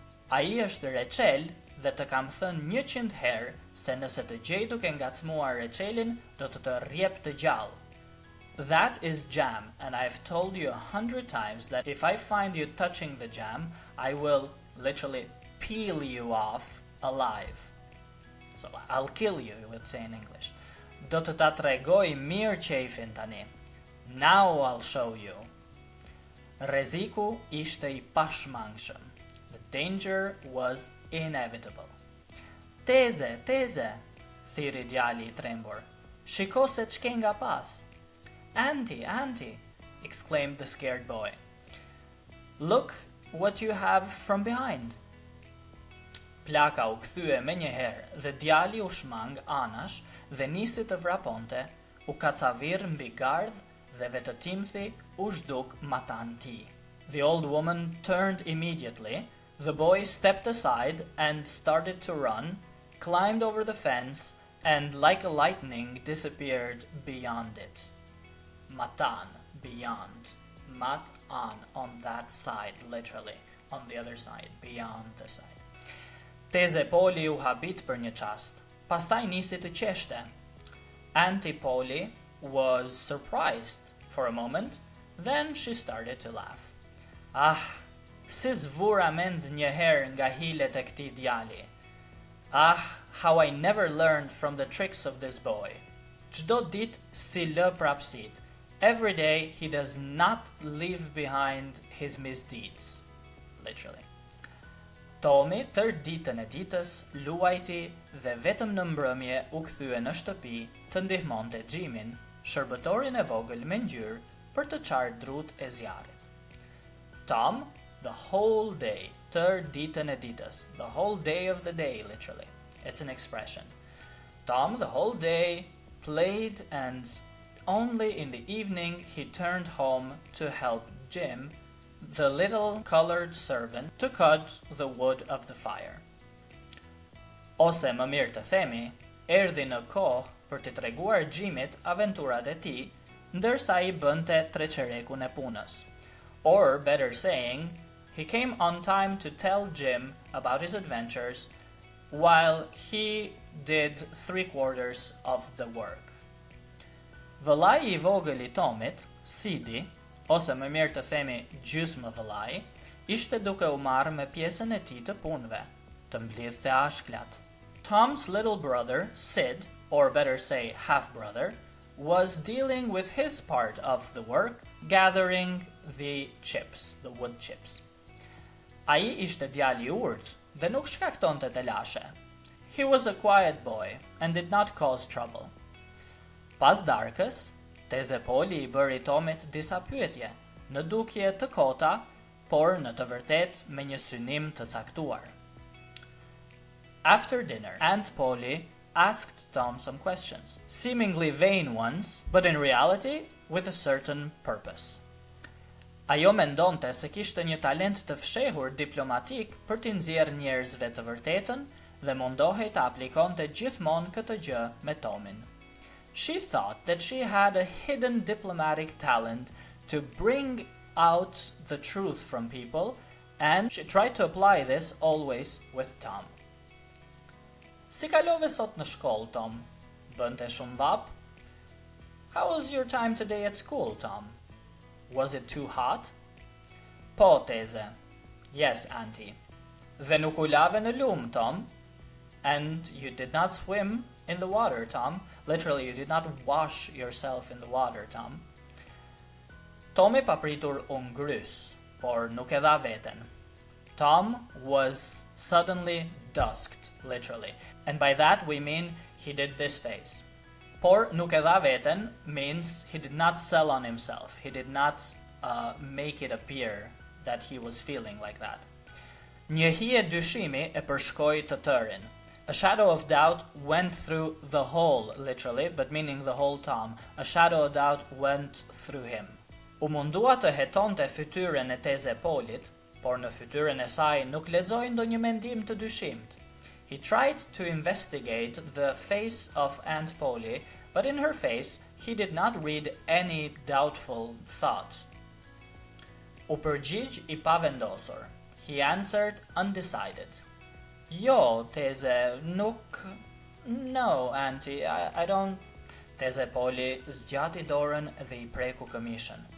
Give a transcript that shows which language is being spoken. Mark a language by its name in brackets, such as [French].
[Albanian] Ai është Rachel dhe të kam thënë 100 herë se nëse të gjej duke ngacmuar Rachelin, do të rjep të gjallë. [English] That is jam, and I've told you 100 times that if I find you touching the jam, I will literally peel you off alive. So, I'll kill you, you would say in English. [Albanian] Do të ta tregoj mirë qefin tani. [English] Now I'll show you. [Albanian] Rreziku ishte I pashmangshëm. [English] The danger was inevitable. [Albanian] Teze, teze, thiri djali I trembur. Shiko se ç'ke nga pas. [English] Auntie, auntie, exclaimed the scared boy. Look what you have from behind. [Albanian] Plaka u kthye menjëherë dhe djali u shmang anash dhe nisi të vraponte, u kacavir mbi gardh dhe vetëtimthi u zhduk matan tij. [English] The old woman turned immediately, the boy stepped aside and started to run, climbed over the fence, and like a lightning disappeared beyond it. Matan, beyond. On that side, literally. On the other side, beyond the side. [Albanian] Teze Poli u habit për një çast. Pastaj nisi të qeshte. [English] Auntie Poli was surprised for a moment, then she started to laugh. [Albanian] Ah, si zvura mend një herë nga hilet e këtij djali. [English] Ah, how I never learned from the tricks of this boy. [Albanian] Çdo ditë si lë prapsit. [English] Every day he does not leave behind his misdeeds. Literally. [Albanian] Tomi tër ditën e ditës luajti dhe vetëm në mbrëmje u kthye në shtëpi të ndihmonte Jimin, shërbëtorin e vogël me ngjyrë për të çarë drut e zjarrit. [English] Tom, the whole day, [Albanian] tër ditën e ditës, [English] the whole day of the day, literally. It's an expression. Tom, the whole day, played, and only in the evening he turned home to help Jim, the little colored servant, to cut the wood of the fire. [Albanian] Ose më mirë të themi, erdhi në kohë për të treguar Jimit aventurat e tij, ndërsa I bënte treqerekun e punës. [English] Or, better saying, he came on time to tell Jim about his adventures while he did 3/4 of the work. [Albanian] Vëllai I vogël I Tomit, Sidi, ose më mirë të themi gjysmë vëllai, ishte duke u marrë me pjesën e tij të punëve, të mblidhte ashklat. [English] Tom's little brother, Sid, or better say half-brother, was dealing with his part of the work, gathering the chips, the wood chips. [Albanian] Ai ishte djali I urtë dhe nuk shkaktonte të lashe. [English] He was a quiet boy and did not cause trouble. [Albanian] Pas darkës, Teze Poli I bëri Tomit disa pyetje, në dukje të kota, por në të vërtet me një synim të caktuar. [English] After dinner, Aunt Polly asked Tom some questions, seemingly vain ones, but in reality with a certain purpose. [Albanian] Ajo mendonte se kishte një talent të fshehur diplomatik për t'i nxjerrë njerëzve të vërtetën dhe mundohej të aplikonte gjithmonë këtë gjë me Tomin. [English] She thought that she had a hidden diplomatic talent to bring out the truth from people and she tried to apply this always with Tom. [Albanian] Si kalove sot në shkollë, Tom? Bënte shumë vap? [English] How was your time today at school, Tom? Was it too hot? [Albanian] Po, teze. [English] Yes, Auntie. [Albanian] Dhe nuk u lave në lumë, Tom? [English] And you did not swim in the water, Tom. Literally, you did not wash yourself in the water, Tom. [Albanian] Tomi papritur u ngrys, por nuk e dha veten. [English] Tom was suddenly dusked, literally. And by that we mean he did this face. [Albanian] Por nuk e dha veten [English] means he did not sell on himself. He did not make it appear that he was feeling like that. [Albanian] Një hije dyshimi e përshkoi të tërin. [English] A shadow of doubt went through the whole, literally, but meaning the whole Tom. A shadow of doubt went through him. [Albanian] U mundua të hetonte fytyrën e teze Polit, por në fytyrën e saj nuk lexoi ndonjë mendim të dyshimt. [English] He tried to investigate the face of Aunt Polly, but in her face he did not read any doubtful thought. [Albanian] U përgjigj I pavendosur. [English] He answered undecided. [Albanian] Jo, teze, nuk... [English] No, Auntie, I don't... [Albanian] Teze Polly zgjati dorën dhe I preku këmishën.